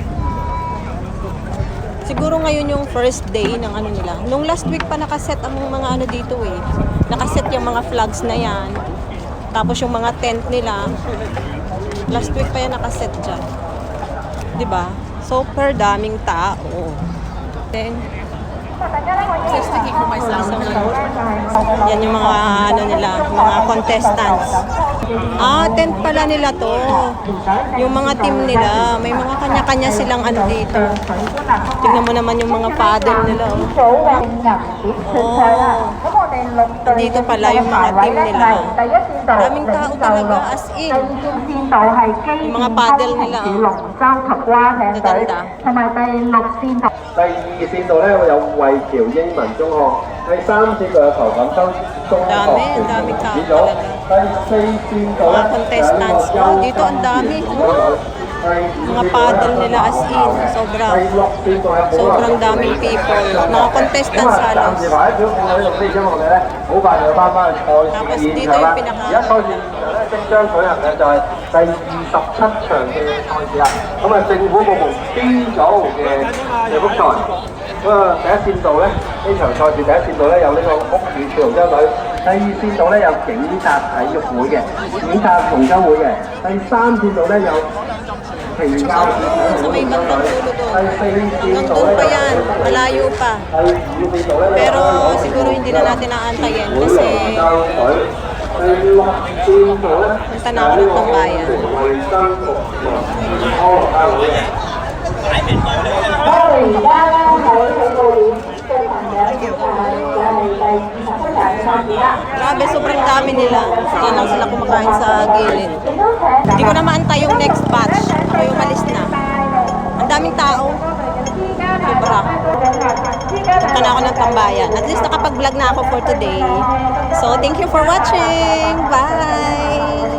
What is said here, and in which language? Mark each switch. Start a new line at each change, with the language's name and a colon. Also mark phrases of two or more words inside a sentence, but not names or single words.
Filipino: Siguro ngayon yung
English: first day
Filipino: ng ano nila. Nung
English: last week
Filipino: pa nakaset ang mga ano dito eh. Nakaset yung mga flags na yan. Tapos yung mga tent nila.
English: Last week
Filipino: pa yan nakaset dyan. Diba? Super daming tao. Then,
English: Just thinking for myself.
Filipino: yan yung mga ano nila, mga contestants. Ah, tent pala nila to. Yung mga team nila, may mga kanya-kanya silang ano dito. Tingnan mo naman yung mga paddle nila. Oh. Dito pala yung mga team nila. Daming tao talaga,
English: as in.
Filipino: Yung mga paddle nila. Gaganda.
Cantonese: 第二線度咧有惠僑英文中學，第三線度有頭錦洲中學
Filipino: Dami, ang dami tao
Cantonese: 咗，
Filipino: talaga.
Cantonese: 第四線度
Filipino: Mga
Cantonese: 咧
Filipino: contestants. Oh, dito ang dami. Oh. Mga paddle nila
English: as in.
Cantonese: 第六線度有好多
Filipino: Sobrang daming people. Mga contestants
Cantonese: 暫
Filipino: halos.
Cantonese: 時排喺表見到呢度啲音樂嘅咧，好快就要翻返去賽事嘅現場啦。而家賽事現場咧即將舉行嘅就係第27場嘅賽事啦。咁啊，政府部門 B 組嘅福賽。咁啊，第一線度咧呢場賽事第一線度咧有呢個屋宇潮州隊，第二線度咧有警察體育會嘅，警察同州會嘅，第三線度咧有懲教署體
Filipino: Sa
Cantonese: 育
Filipino: may
Cantonese: 會
Filipino: bandang
Cantonese: 隊，
Filipino: dulo
Cantonese: 第
Filipino: doon.
Cantonese: 四線
Filipino: Hanggang
Cantonese: 度
Filipino: doon
Cantonese: 咧
Filipino: pa yan. Malayo pa.
Cantonese: 第五線度咧
Filipino: Pero siguro hindi na natin aantayin kasi
Cantonese: 第六線度咧
Filipino: punta na ako ng tambayan.
Cantonese: 衞生服務康樂單會嘅。我哋而家咧喺起步點進行緊就係第27場嘅賽事啦。
Filipino: Grabe, sobrang dami nila. Diyan lang sila kumakain sa gilid. Hindi ko na maantay yung
English: next batch.
Filipino: Ako yung malis na. Ang daming tao. Sobra. Punta na ako ng tambayan. At least nakapag-vlog na ako
English: for today. So, thank you for watching. Bye!